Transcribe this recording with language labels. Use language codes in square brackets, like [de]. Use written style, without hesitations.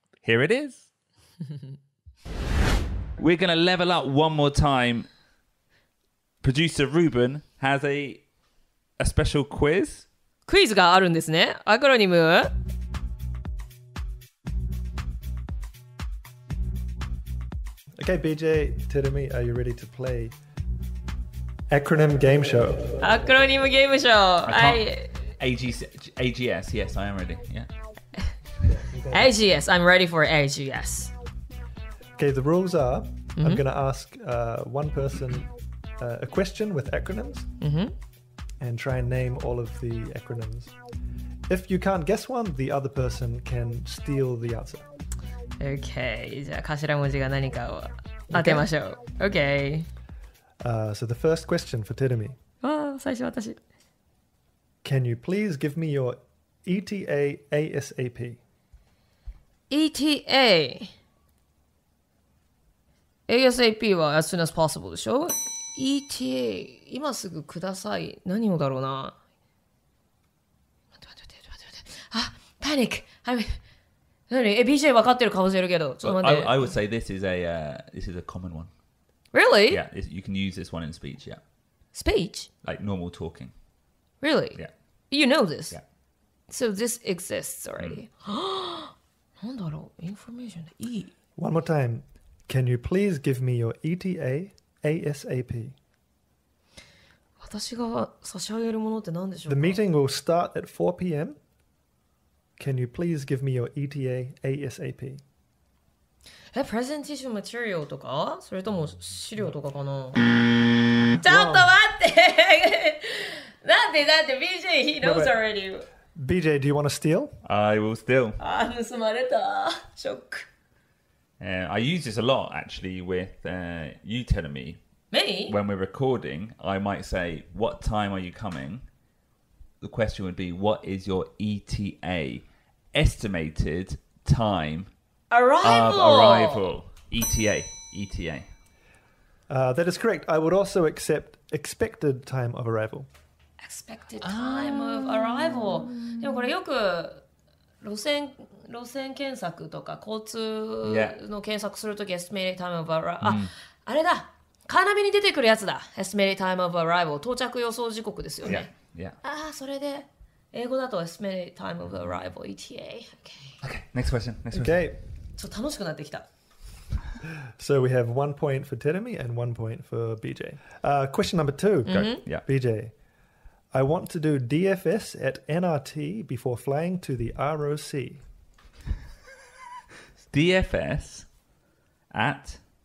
[en] Here it is. We're going to level up one more time. Producer Ruben has a special quiz. [ja] クイズがあるんですね。アクロニム。 [en] Okay, BJ, Terumi, are you ready to play acronym game show? [ja] アクロニムゲームショー。はい。 [en] AGS, yes, I am ready. Yeah. AGS, I'm ready for AGS. Okay, the rules are I'm going to ask one person a question with acronyms and try and name all of the acronyms. If you can't guess one, the other person can steal the answer. [ja] Okay, じゃあ頭文字が何かを当てましょう。 [en] Okay. So the first question for Terumi. [ja] 最初私。 [en] Can you please give me your ETA ASAP? ETA ASAP は as soon as possible でしょ？ [ja] ETA 今すぐください。何をだろうな。待って。パニック。何BJ 分かってる顔してるけど。ちょっと待って。 [en] I would say this is a common one. Really? Yeah, you can use this one in speech. Yeah. Speech? Like normal talking. Really? Yeah. You know this? Yeah. So this exists already. [ja] なんだろう [en] Information E. One more time. Can you please give me your ETA ASAP? [ja] 私が差し上げるものって何でしょう [en] The [ja] か [en] meeting will start at 4 p.m. Can you please give me your ETA ASAP? [ja] プレゼンテーションマテリアルとかそれとも資料とかかなちょっと待ってだって BJ [en] he knows Wait. already BJ, do you want to steal? I will still. [ja] 盗まれたショック [en] I use this a lot actually with you telling me Me? when we're recording. I might say, "What time are you coming?" The question would be, "What is your ETA? Estimated time Arrival! of arrival." ETA. That is correct. I would also accept expected time of arrival. Expected time of arrival. [ja] でもこれよく路線検索とか交通の検索するとき [en] estimated time of arrival、 [ja] あれだカーナビに出てくるやつだ estimated time of arrival 到着予想時刻ですよね、それで英語だと estimated time of arrival ETA [en] Okay, next question. Okay. [ja] ちょっと楽しくなってきた [en] So we have 1 point for Terumi and 1 point for BJ. Question number 2. Go. Yeah. BJ. I want to do DFS at NRT before flying to the ROC. DFS at